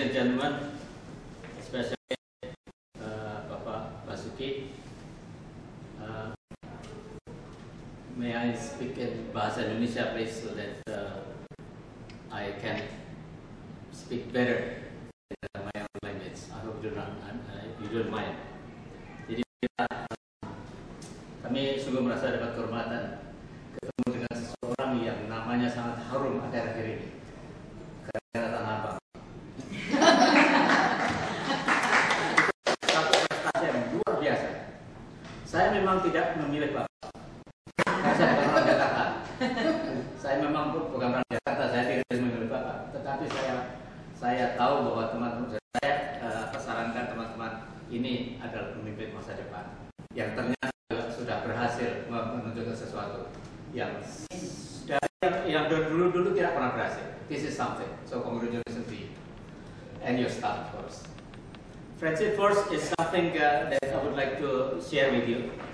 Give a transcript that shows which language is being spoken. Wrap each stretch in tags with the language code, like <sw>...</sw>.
<en>Ladies and gentlemen, especially Bapak Basuki, may I speak in Bahasa Indonesia please so that I can speak better in my own language. I hope you don't mind.</en> <id>Jadi kami sungguh merasa dapat kehormatan ketemu dengan seseorang yang namanya sangat harum akhir-akhir ini. Karena Tanah Abang. Satu prestasi yang luar biasa. Saya memang tidak memilih Bapak. Karena saya bukan orang Jakarta. Saya memang bukan orang Jakarta. Saya tidak memilih Bapak. Tetapi saya tahu bahwa teman-teman saya sarankan teman-teman ini adalah pemimpin masa depan yang ternyata sudah berhasil menunjukkan sesuatu yang dulu tidak pernah berhasil.</id> <en>This is something. So congratulations to you and your staff, of course. Friendship Force is something that I would like to share with you.</en>